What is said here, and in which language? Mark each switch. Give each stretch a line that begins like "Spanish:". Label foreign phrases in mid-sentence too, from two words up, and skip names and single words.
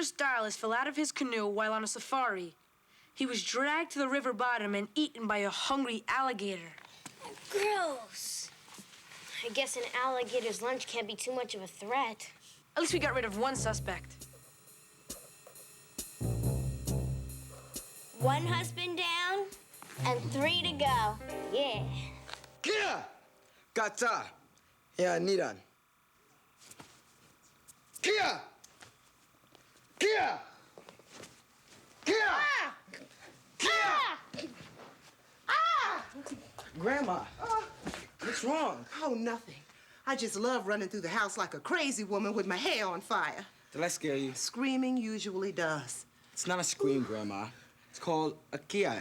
English: Stylist fell out of his canoe while on a safari. He was dragged to the river bottom and eaten by a hungry alligator. Gross. I guess an alligator's lunch can't be too much of a threat. At least we got rid of one suspect. One husband down and 3 to go. Yeah. Kia! Kata. Yeah, Niran. Kia! Kia! Kia! Ah! Kia! Ah! Grandma, what's wrong? Oh, nothing. I just love running through the house like a crazy woman with my hair on fire. Did I scare you? Screaming usually does. It's not a scream, Grandma. It's called a kiai.